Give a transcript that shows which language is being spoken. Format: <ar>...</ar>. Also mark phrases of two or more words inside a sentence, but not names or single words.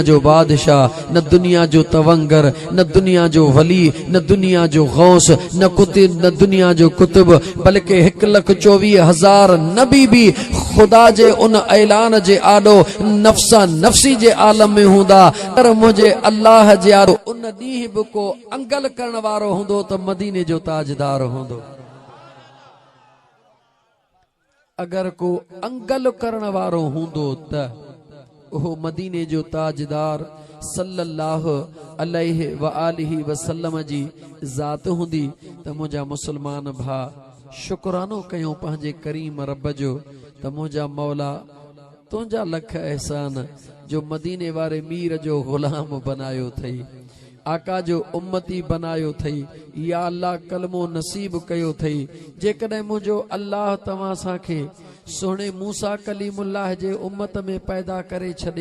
<sd>जो बादशाह न दुनिया जो तवंगर न दुनिया जो वली न दुनिया जो गौस न दुनिया जो कुतुब बल्कि 1,24,000 नबी भी खुदा जे उन ऐलान जे आॾो नफ्सा नफ्सी जे आलम में हूंदा पर मुझे अल्लाह जे आॾो उन ॾींहुं बि को अंगल करण वारो हूंदो त मदीने जो ताजदार हूंदो अगर को अंगल करण वारो हूंदो त उहो मदीने जो ताजदार</sd> <ar>صلى الله عليه وآله وسلم</ar> <sd>जी ज़ात हूंदी त मुंहिंजा मुस्लमान भा शुक्रानो कयूं पंहिंजे करीम रब जो त मुंहिंजा मौला तुंहिंजा लख एहसान जो मदीने वारे मीर जो गुलाम बनायो थई आका जो उम्मती बनायो थई या अल्लाह कलमो नसीब कयो थई जेकॾहिं मुंहिंजो अल्लाह तव्हां सां सोने मूसा कलीमुल्लाह जे उम्मत में पैदा करे छॾे</sd>